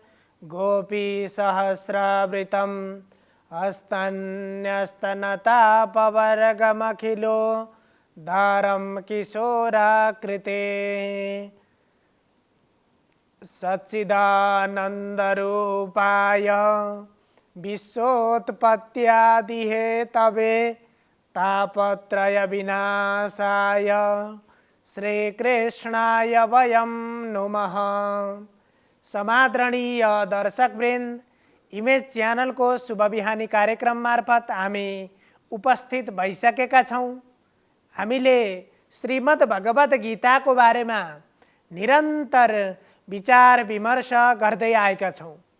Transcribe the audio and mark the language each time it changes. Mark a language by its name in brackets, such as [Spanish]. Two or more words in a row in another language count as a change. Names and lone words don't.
[Sanskrit] गोपीसहस्रवृतं हस्तन्यस्तनतापवर्गमखिलो दारं किशोराकृते सच्चिदानन्दरूपाय विश्वोत्पत्त्यादिहेतवे तापत्रय विनाशाय श्रीकृष्णाय वयं नुमः। [Nepali] समादरणीय दर्शकवृन्द, इमेज च्यानलको शुभ बिहानी कार्यक्रम मार्फत हामी उपस्थित भइसकेका छौँ। हामीले श्रीमद् भगवत गीताको बारेमा निरन्तर विचार विमर्श गर्दै आएका छौँ।